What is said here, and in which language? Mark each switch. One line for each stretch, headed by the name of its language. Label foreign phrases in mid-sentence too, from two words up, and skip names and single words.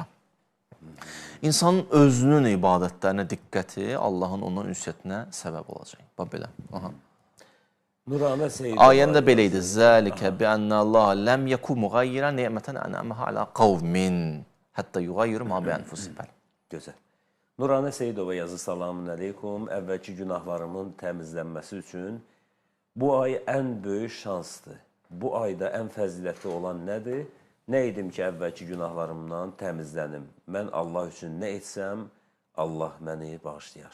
Azerbaijani: İnsanın özünün ibadətlərinə diqqəti Allahın ondan ünsiyyətinə səbəb olacaq. Bax belə. Nuranə Seyid. Ayən də belə idi.
Arabic: ذلك بأن الله لم يك مغيرا نعمة أنعمها على قوم حتى يغيروا ما بأنفسهم.
Azerbaijani: Gözəl. Nuranə Seyidova yazı,
Arabic: سلام عليكم.
Azerbaijani: Əvvəlki günahlarımın təmizlənməsi üçün bu ay ən böyük şansdır. Bu ayda ən fəzilətli olan nədir? Nə edim ki, əvvəlki günahlarımdan təmizlənim? Mən Allah üçün nə etsəm, Allah məni bağışlayar.